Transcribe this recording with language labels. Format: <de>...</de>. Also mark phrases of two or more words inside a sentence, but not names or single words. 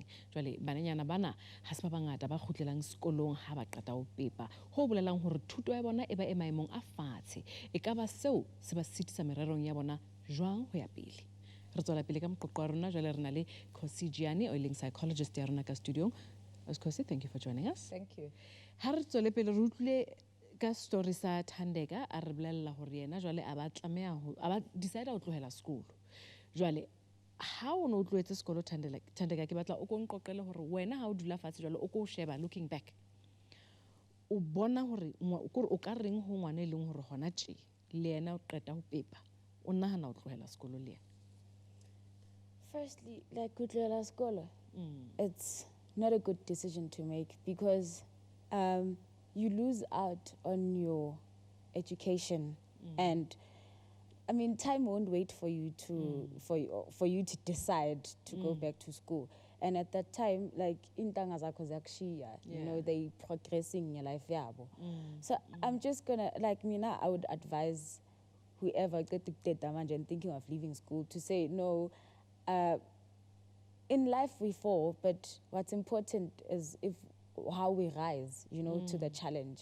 <st>Jwale bananyana bana ha se ba bangata ba kgutlelang sekolong ha ba qeta ho pepa, ho bolelang hore thuto ya bona e ba e maemong a fatshe, e ka ba seo se ba sitisa mererong ya bona jwang ho ya pele. Re tswela pele ka moqoqo wa rona, jwale re na le Kgosi Gianni o leng psychologist ya rona ka studio. Kgosi,</st> <en>thank you for joining us. Thank you.</en> <st>Ha re tswele pele re utlwile ka story sa Thandeka a re bolella hore yena jwale a ba tlameha ho a ba decide ho tlohela school. Jwale ha o no tlohetse sekolo Thandeka ke batla o ko nqoqele hore wena ha o dula fatshe jwale o ko sheba</st> <en>looking back</en> <st>o bona hore o ka reng ho ngwana leng hore hona tje le yena o qeta ho pepa o nahana ho tlohela sekolo le yena.</st> <en>Firstly, like</en> <st>go tlohela sekolo,</st> <en>it's not a good decision to make because you lose out on your education and I mean time won't wait for you to for you to decide to go back to school, and at that time like</en> <xh>intanga zakho ziyakushiya,</xh> <en>you know, they progressing in your life yabo. So I'm just gonna like mina I would advise whoever and thinking of leaving school to say no. In life we fall, but what's important is how we rise, you know, to the challenge.</en>